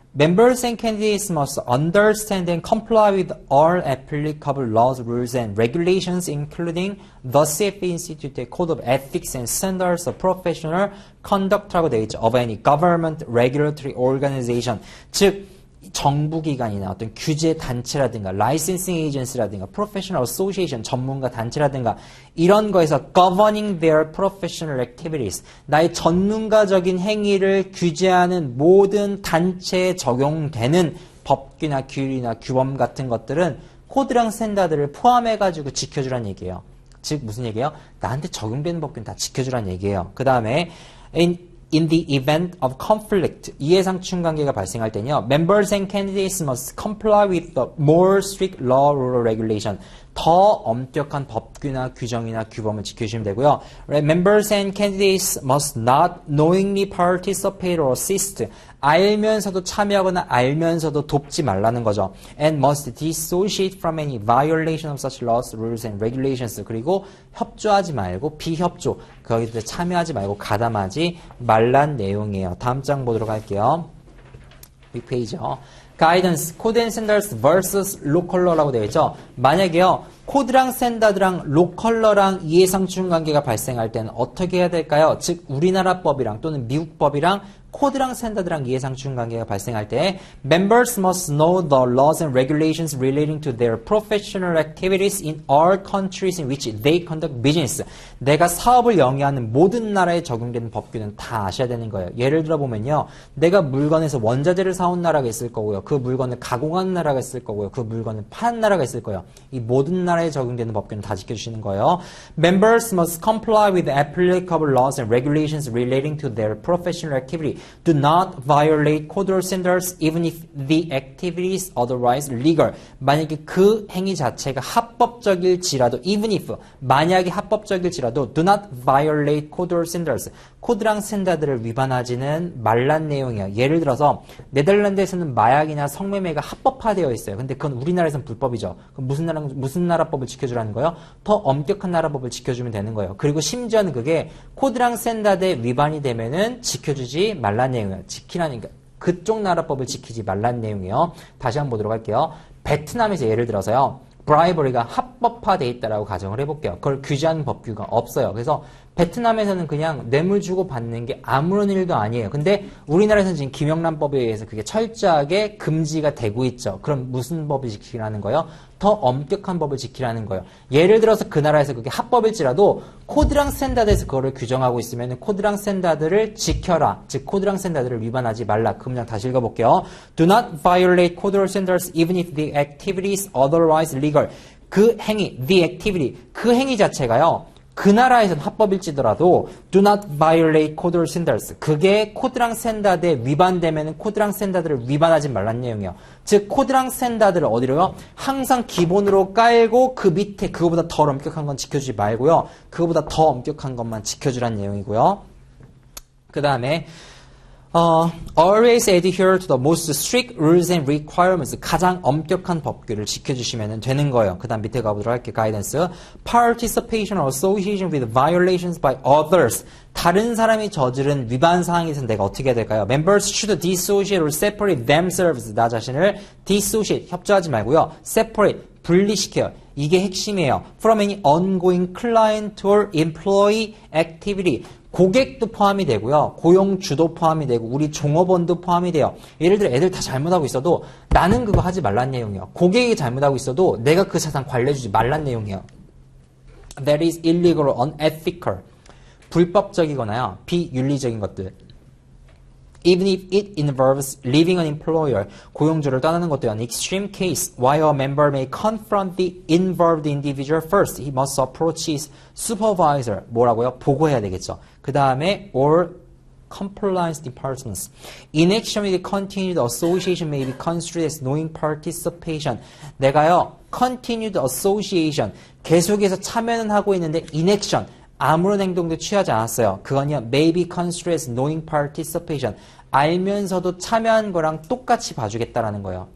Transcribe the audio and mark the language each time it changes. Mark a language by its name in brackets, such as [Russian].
[English] Members and candidates must understand and comply with all applicable laws, rules, and regulations, including the CFA Institute Code of Ethics and Standards of Professional Conduct라고 되어 있죠. Of any government regulatory organization. [Korean] 즉, 정부기관이나 어떤 규제 단체라든가 라이센싱 에이전시라든가 프로페셔널 어소시에이션 전문가 단체라든가 이런 거에서 [English] governing their professional activities [Korean] 나의 전문가적인 행위를 규제하는 모든 단체에 적용되는 법규나 규율이나 규범 같은 것들은 코드랑 스탠다드를 포함해가지고 지켜주라는 얘기예요. 즉 무슨 얘기예요? 나한테 적용되는 법규는 다 지켜주라는 얘기예요. 그 다음에 [English] In the event of conflict, [Korean] 이해상충 관계가 발생할 때는요, [English] members and candidates must comply with the more strict law, rule, or regulation. [Korean] 더 엄격한 법규나 규정이나 규범을 지켜주시면 되고요. [English] Members and candidates must not knowingly participate or assist. [Korean] 알면서도 참여하거나 알면서도 돕지 말라는 거죠. [English] And must dissociate from any violation of such laws, rules, and regulations. [Korean] 그리고 협조하지 말고 비협조, 거기에 참여하지 말고 가담하지 말란 내용이에요. 다음 장 보도록 할게요. 윗페이지요. [English] Guidance, Code and Standards vs. [Korean] Local Law라고 되어 있죠. 만약에요, 코드랑 스탠다드랑 로컬러랑 이해상충 관계가 발생할 때는 어떻게 해야 될까요? 즉, 우리나라 법이랑 또는 미국 법이랑 코드랑 스탠다드랑 이해상충 관계가 발생할 때 [English] Members must know the laws and regulations relating to their professional activities in all countries in which they conduct business. [Korean] 내가 사업을 영위하는 모든 나라에 적용되는 법규는 다 아셔야 되는 거예요. 예를 들어 보면요. 내가 물건에서 원자재를 사온 나라가 있을 거고요. 그 물건을 가공하는 나라가 있을 거고요. 그 물건을 파는 나라가 있을 거예요. 이 모든 나라에 적용되는 법규는 다 지켜주시는 거예요. [English] Members must comply with applicable laws and regulations relating to their professional activity. Do not violate code or standards even if the activity is otherwise legal. [Korean] 만약에 그 행위 자체가 합법적일지라도 even if 만약에 합법적일지라도 [English] do not violate code or standards. [Korean] 코드랑 스탠다드를 위반하지는 말란 내용이에요. 예를 들어서 네덜란드에서는 마약이나 성매매가 합법화되어 있어요. 근데 그건 우리나라에서는 불법이죠. 그럼 무슨 나라 법을 지켜주라는 거예요? 더 엄격한 나라 법을 지켜주면 되는 거예요. 그리고 심지어는 그게 코드랑 스탠다드에 위반이 되면은 지켜주지 말란 내용이에요. 지키라니까 그쪽 나라 법을 지키지 말란 내용이에요. 다시 한번 보도록 할게요. 베트남에서 예를 들어서요. 브라이버리가 합법화되어 있다라고 가정을 해볼게요. 그걸 규제하는 법규가 없어요. 그래서 베트남에서는 그냥 뇌물 주고 받는 게 아무런 일도 아니에요. 근데 우리나라에서는 지금 김영란법에 의해서 그게 철저하게 금지가 되고 있죠. 그럼 무슨 법을 지키라는 거예요? 더 엄격한 법을 지키라는 거예요. 예를 들어서 그 나라에서 그게 합법일지라도 코드랑 스탠다드에서 그거를 규정하고 있으면 코드랑 스탠다드를 지켜라. 즉 코드랑 스탠다드를 위반하지 말라. 그 문장 다시 읽어볼게요. [English] Do not violate code or standards even if the activity is otherwise legal. [Korean] 그 행위, the activity, 그 행위 자체가요. 그 나라에서는 합법일지더라도 [English] do not violate code or standards. [Korean] 그게 코드랑 스탠다드에 위반되면 코드랑 스탠다드를 위반하지 말란 내용이에요. 즉 코드랑 스탠다드를 어디로요? 항상 기본으로 깔고 그 밑에 그거보다 더 엄격한 건 지켜주지 말고요. 그거보다 더 엄격한 것만 지켜주란 내용이고요. 그 다음에 [English] always adhere to the most strict rules and requirements. [Korean] 가장 엄격한 법규를 지켜주시면 되는 거예요. 그 다음 밑에 가보도록 할게요. [English] guidance. Participation or association with violations by others. [Korean] 다른 사람이 저지른 위반 사항에서 내가 어떻게 해야 될까요? [English] Members should dissociate or separate themselves. [Korean] 나 자신을 dissociate, 협조하지 말고요. separate, 분리시켜요. 이게 핵심이에요. [English] From any ongoing client or employee activity. [Korean] 고객도 포함이 되고요. 고용주도 포함이 되고 우리 종업원도 포함이 돼요. 예를 들어 애들 다 잘못하고 있어도 나는 그거 하지 말란 내용이에요. 고객이 잘못하고 있어도 내가 그 사상 관리해주지 말란 내용이에요. [English] That is illegal or unethical. [Korean] 불법적이거나요. 비윤리적인 것들. [English] even if it involves leaving an employer, [Korean] 고용주를 떠나는 것도 [English] an extreme case. While a member may confront the involved individual first, he must approach his supervisor. [Korean] 뭐라고요? 보고해야 되겠죠. 그 다음에 [English] or compliance departments. Inaction with continued association may be construed as knowing participation. [Korean] 내가요, [English] continued association, [Korean] 계속해서 참여는 하고 있는데 inaction, 아무런 행동도 취하지 않았어요. [English] 그건요, may be construed as knowing participation. [Korean] 알면서도 참여한 거랑 똑같이 봐주겠다라는 거예요.